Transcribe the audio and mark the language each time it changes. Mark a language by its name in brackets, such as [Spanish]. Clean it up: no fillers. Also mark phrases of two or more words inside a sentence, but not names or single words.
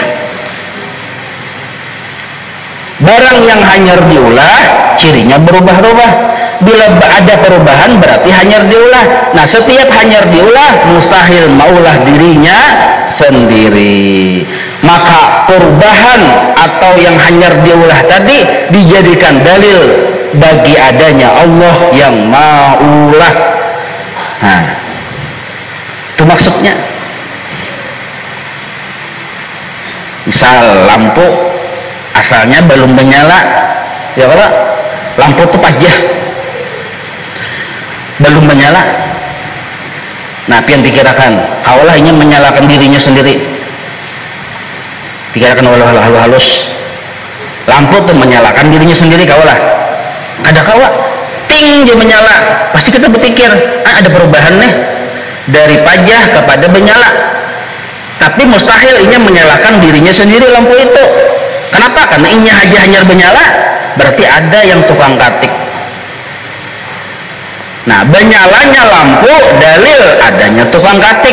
[Banjar] Barang yang hanyar diulah cirinya berubah-ubah. Bila ada perubahan berarti hanyar diulah. Nah, setiap hanyar diulah mustahil maulah dirinya sendiri. Maka perubahan atau yang hanyar diulah tadi dijadikan dalil bagi adanya Allah yang maulah. Nah, itu maksudnya. Misal lampu asalnya belum menyala, ya kalau lampu itu pajah belum menyala. Nah, pian pikirkan, kaulah ini menyalakan dirinya sendiri. Pikirkan halus, lampu tuh menyalakan dirinya sendiri, kaulah. Ada kawa, ting dia menyala. Pasti kita berpikir, ada perubahan nih dari pajah kepada menyala. Tapi mustahil inya menyalakan dirinya sendiri lampu itu. Kenapa? Karena inya hanyar menyala, berarti ada yang tukang katik. Nah, menyalanya lampu dalil adanya tukang katik.